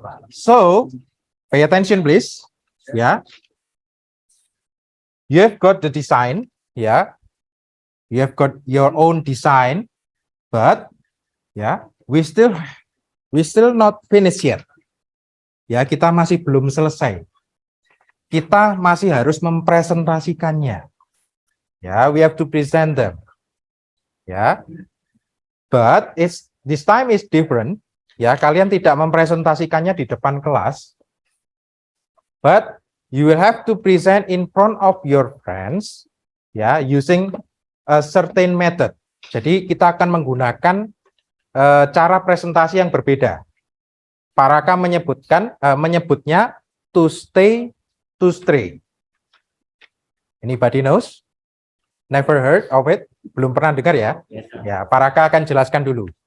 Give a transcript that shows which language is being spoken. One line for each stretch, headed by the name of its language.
English: So, pay attention, please. Yeah. You have got the design. Yeah. You have got your own design, but yeah, we still not finished yet.
Indonesian: Ya, kita masih belum selesai. Kita masih harus mempresentasikannya.
English: Ya, we have to present them. Ya. But this time is different.
Indonesian: Ya, kalian tidak mempresentasikannya di depan kelas.
English: But you will have to present in front of your friends, ya, using a certain method.
Indonesian: Jadi kita akan menggunakan cara presentasi yang berbeda. Paraka menyebutnya to stay, to stray.
English: Anybody knows? Never heard of it?
Indonesian: Belum pernah dengar ya? Ya, Paraka akan jelaskan dulu.